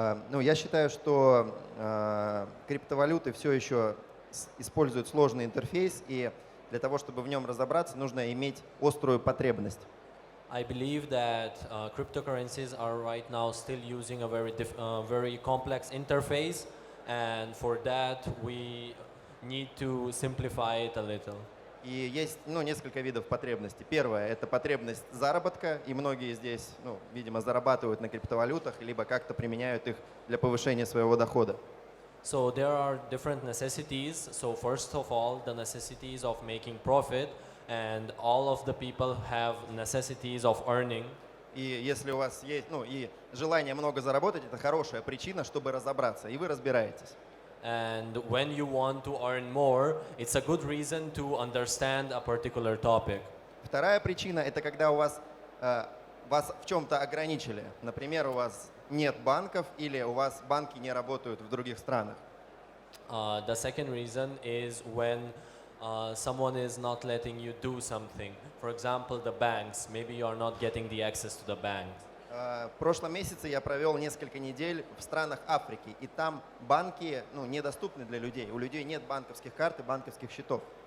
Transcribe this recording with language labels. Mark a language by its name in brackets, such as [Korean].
[Russian] Ну, я считаю, что криптовалюты все еще используют сложный интерфейс, и для того, чтобы в нем разобраться, нужно иметь острую потребность. [English] I believe that cryptocurrencies are right now still using a very complex interface, and for that we need to simplify it a little. [Russian] И есть несколько видов потребностей. Первое – это потребность заработка, и многие здесь, видимо, зарабатывают на криптовалютах, либо как-то применяют их для повышения своего дохода. [English] So there are different necessities. So first of all, the necessities of making profit, and all of the people have necessities of earning. [Russian] И если у вас есть, и желание много заработать, это хорошая причина, чтобы разобраться, и вы разбираетесь. [English] And when you want to earn more, it's a good reason to understand a particular topic. [Russian] Вторая причина – это когда вас в чем-то ограничили. Например, у вас нет банков или у вас банки не работают в других странах. [English] The second reason is when someone is not letting you do something. For example, the banks. Maybe you are not getting the access to the bank. [Russian] В прошлом месяце я провел несколько недель в странах Африки, и там банки недоступны для людей. У людей нет банковских карт и банковских счетов.